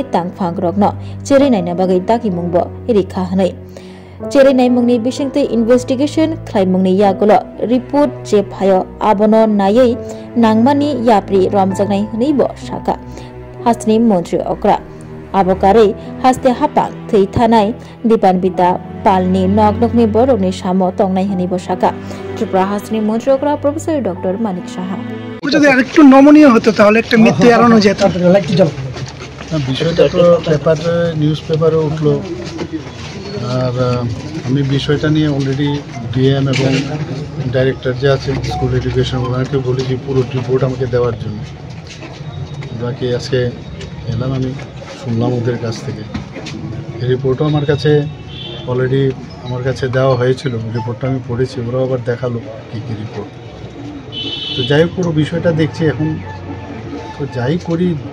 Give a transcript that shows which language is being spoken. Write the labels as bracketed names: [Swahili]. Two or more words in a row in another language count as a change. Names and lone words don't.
[Kok Borok] tangphang rokno cherainaina bagai daki mungbo rikha hanai Cherenai mungni bisingtei investigation khlaimungni yagolo report je phayo abono nayei nangmani yapri romjagnai hnibo saka hasni montri okra abokare haste hapang thei thanai Dipanbita Palni noknokni borokni samo tongnai hnibo saka Tripura hasni montri okra Professor Dr. Manik Saha [Bangla] যদি আরেকটু নমনীয় হতো তাহলে একটা মিথ্যে এড়ানো যেত বিষয়টা তো পেপারে [English] news paper [Bangla] উঠলো আর আমি বিষয়টা নিয়ে অলরেডি ডিএম এবং ডাইরেক্টর যে আছে [English] school education [Bangla] ওনাকে বলেছি পুরো রিপোর্ট আমাকে দেওয়ার জন্য বাকি আজকে এলাম আমি শুনলাম ওদের কাছ থেকে এই রিপোর্টও আমার কাছে অলরেডি আমার কাছে দেওয়া হয়েছিল রিপোর্টটা আমি পড়েছি ওরাও আবার দেখালো কী কী রিপোর্ট তো যাই হোক পুরো বিষয়টা দেখছি এখন তো যাই করি